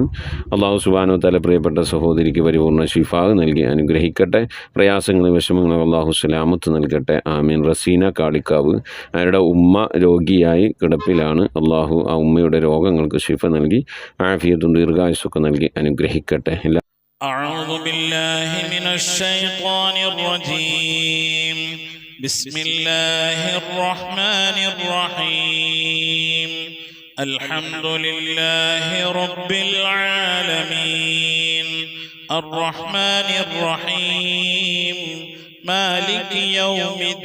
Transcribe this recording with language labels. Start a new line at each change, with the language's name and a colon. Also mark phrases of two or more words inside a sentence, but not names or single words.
Arabic: الله سبحانه وتعالى
Malayalam: പ്രിയപ്പെട്ട സഹോദരിക്ക് പരിപൂർണ്ണ ശിഫാ നൽകി അനുഗ്രഹിക്കട്ടെ. പ്രയാസങ്ങളും വിഷമങ്ങളും അല്ലാഹു സലാമത്ത് നൽകട്ടെ. ആമീൻ. റസീന കാളിക്കാവ്, അവരുടെ ഉമ്മ രോഗിയായി കിടപ്പിലാണ്. അല്ലാഹു ആ ഉമ്മയുടെ രോഗങ്ങൾക്ക് ശിഫ നൽകി ആഫിയത്തും ദീർഘായുസ്സൊക്കെ നൽകി അനുഗ്രഹിക്കട്ടെ.
Arabic: أعوذ بالله من الشيطان الرجيم. بسم الله الرحمن الرحيم. الحمد لله رب العالمين الرحمن الرحيم مالك يوم